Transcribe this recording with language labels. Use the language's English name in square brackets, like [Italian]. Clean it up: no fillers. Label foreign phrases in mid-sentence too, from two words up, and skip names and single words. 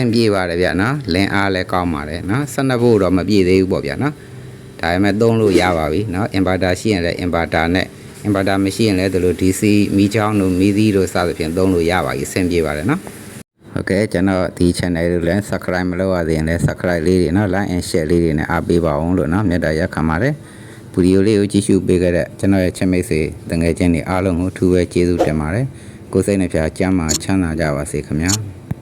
[Burmese] ပြေပါတယ်ဗျာနော်လင်းအားလည်းကောင်းပါတယ်နော်12 volt တော့မပြည့်သေးဘူးပေါ့ဗျာနော်ဒါပေမဲ့သုံးလို့ရပါပြီเนาะ inverter ရှိရင်လည်း inverter နဲ့ inverter မရှိရင်လည်းဒီလို DC မီးချောင်းတို့မီးသီးတို့စသဖြင့်သုံးလို့ရပါပြီအဆင်ပြေပါတယ်เนาะဟုတ်ကဲ့ကျွန်တော်ဒီ channel ကိုလည်း subscribe မလုပ်ရသေးရင်လည်း subscribe လေးတွေเนาะ [English] like and share [Burmese] လေးတွေနဲ့အားပေးပါအောင်လို့เนาะမြတ်တာရက်ခံပါတယ်ဗီဒီယိုလေးကိုကြည့်ရှုပေးခဲ့တဲ့ကျွန်တော်ရဲ့ချစ်မိတ်ဆွေတငယ်ချင်းတွေအားလုံးကိုထူးပဲကျေးဇူးတင်ပါတယ်ကိုယ်စိတ်နှပြချမ်းသာချမ်းသာကြပါစေခင်ဗျာ